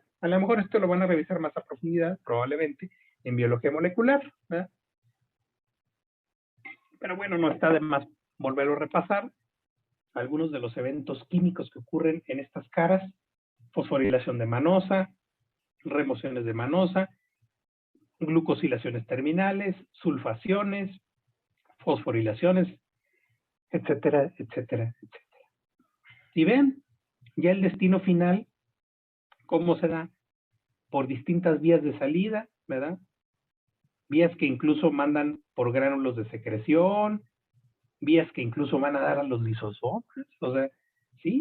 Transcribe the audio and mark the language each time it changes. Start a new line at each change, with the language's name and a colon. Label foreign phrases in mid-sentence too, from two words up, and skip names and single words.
Spanish: A lo mejor esto lo van a revisar más a profundidad, probablemente, en biología molecular, ¿verdad? Pero bueno, no está de más volverlo a repasar. Algunos de los eventos químicos que ocurren en estas caras: fosforilación de manosa, remociones de manosa, glucosilaciones terminales, sulfaciones, fosforilaciones, etcétera, etcétera, etcétera. Y ven, ya el destino final, cómo se da por distintas vías de salida, ¿verdad? Vías que incluso mandan por gránulos de secreción, vías que incluso van a dar a los lisosomas, o sea, ¿sí?